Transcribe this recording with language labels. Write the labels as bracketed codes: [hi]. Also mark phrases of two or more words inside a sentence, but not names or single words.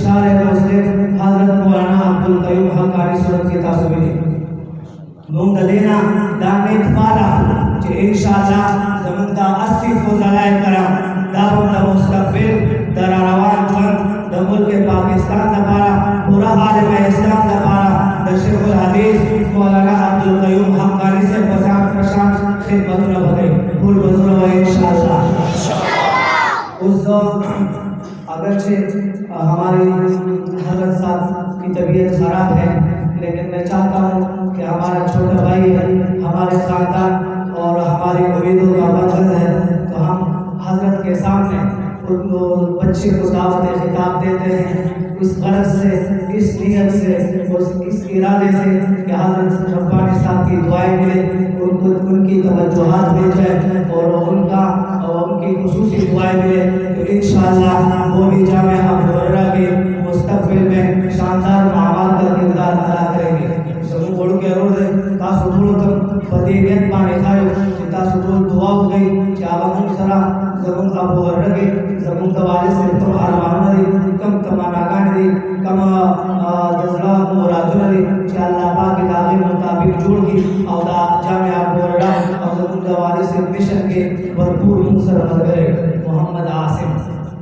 [ps] شارح مسلم حضرت مولانا عبدالقیوم حقانی صورت کې تاسو وینئ مونږ د دې نه دا نیک فعاله چې انشاءالله زموږ دا 80 فضلای کرام دا به د مستقبل د راروان ژوند د ملک پاکستان لپاره پورا عالم اسلام لپاره د شیخ الحدیث مولانا عبدالقیوم حقانی سے پشان خدمتونه وکړي ټول به زړه وایي انشاءالله [ur] اس اگرچہ ہماری حضرت صاحب کی طبیعت خراب ہے لیکن میں چاہتا ہوں کہ ہمارا چھوٹا بھائی ہے ہمارے خاندان اور ہماری امیدوں کا مرکز ہے تو ہم حضرت کے سامنے ان کو بچے کو دعوت خطاب دیتے ہیں اس غرض سے اس نیت سے اس ارادے سے کہ حضرت ربانی صاحب کی دعائیں ملے ان کی توجہات مل جائے اور ان کی خصوصی دعائیں ملے تو انشاءاللہ وہ بھی جامعہ محررہ کے مستقبل میں شاندار معمار کا کردار ادا کریں گے [ps] زمون وړو کې ورور دی تاسو ټولو ته په دې نیت باندې ښایو چې تاسو ټول دعا وکړئ چې هغه موږ سره زموږ ابو هرره کې زموږ د والد صاحب کوم ارمانونه دي کوم تمناګانې دي کوم د زړه مرادونه دي چې الله پاک د هغې مطابق جوړ کړي او دا جامعه ابو هرره او زموږ د والد صاحب مشن کې بھرپور موږ سره ملګری محمد عاصم